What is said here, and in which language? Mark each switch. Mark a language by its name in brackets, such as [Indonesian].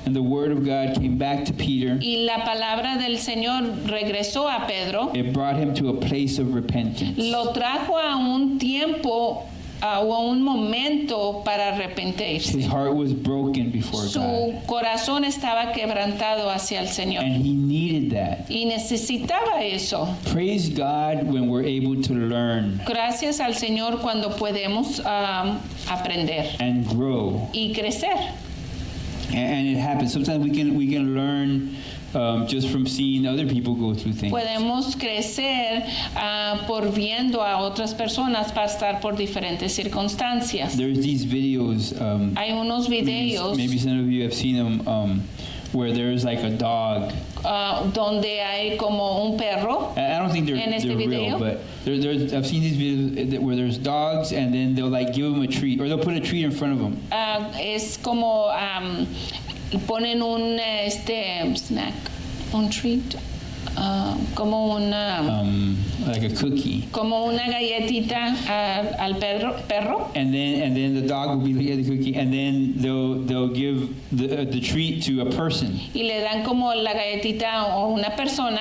[English] and the word of God came back to Peter. [Spanish] y la palabra del Señor regresó a Pedro. [English] It brought him to a place of repentance. [Spanish] Lo trajo a un tiempo hubo un momento para arrepentirse. [English] His heart was broken before [Spanish] Su [English] God. [Spanish] corazón estaba quebrantado hacia el Señor [English] And he needed that. [Spanish] y necesitaba eso. [English] Praise God when we're able to learn [Spanish] Gracias al Señor cuando podemos aprender [English] and grow. [Spanish] y crecer. [English] And it happens. Sometimes we can learn just from seeing other people go through things. [Spanish] Podemos crecer por viendo a otras personas pasar por diferentes circunstancias. [English] There's these videos. [Spanish] Hay unos videos [English] Maybe some of you have seen them, where there's like a dog. [Spanish] donde hay como un perro. [English] I don't think they're video? real, but I've seen these videos where there's dogs, and then they'll like give them a treat, or they'll put a treat in front of them. [Spanish] Es como ponen un snack, un treat, como una [English] Like a cookie. [Spanish] como una galletita al perro. [English] And then the dog will be looking at the cookie, and then they'll give the treat to a person, [Spanish] Y le dan como la galletita a una persona